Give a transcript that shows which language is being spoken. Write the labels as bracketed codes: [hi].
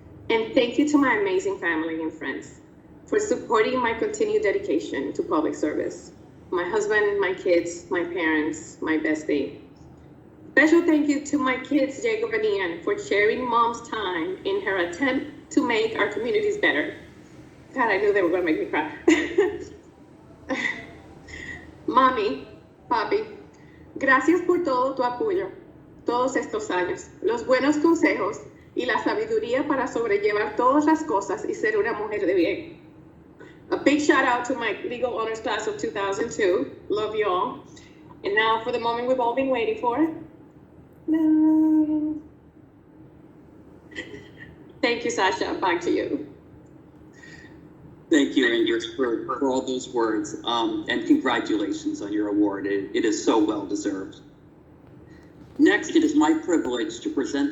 [en] And thank you to my amazing family and friends for supporting my continued dedication to public service. My husband, my kids, my parents, my bestie. Special thank you to my kids, Jacob and Ian, for sharing mom's time in her attempt to make our communities better. God, I knew they were gonna make me cry. [es] Mami, papi, gracias por todo tu apoyo, todos estos años, los buenos consejos y la sabiduría para sobrellevar todas las cosas y ser una mujer de bien. [en] A big shout out to my legal honors class of 2002. Love you all. And now for the moment we've all been waiting for. No. Thank you, Sasha. Back to you. Thank you, Ingrid, for all those words, and congratulations on your award. It is so well deserved. Next, it is my privilege to present